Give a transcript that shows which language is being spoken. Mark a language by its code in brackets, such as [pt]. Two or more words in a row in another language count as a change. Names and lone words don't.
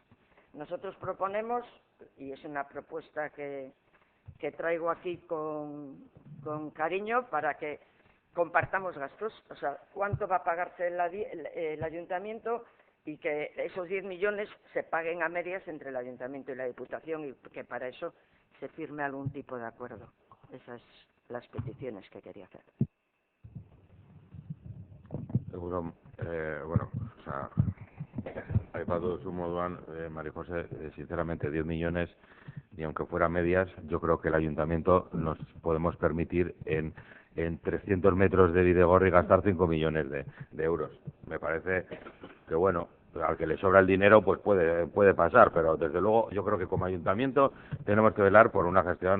[es] Nosotros proponemos, y es una propuesta que traigo aquí con cariño para que compartamos gastos, o sea, cuánto va a pagarse el ayuntamiento y que esos 10 millones se paguen a medias entre el ayuntamiento y la Diputación y que para eso se firme algún tipo de acuerdo. Esas las peticiones que quería hacer. Seguro, bueno, o sea, [eu] aipatu zu moduan, [es] María José, sinceramente 10 millones, y aunque fuera medias, yo creo que el ayuntamiento nos podemos permitir en 300 metros de Bidegorri gastar 5 millones de euros. Me parece que, bueno, al que le sobra el dinero pues puede pasar, pero desde luego yo creo que como ayuntamiento tenemos que velar por una gestión.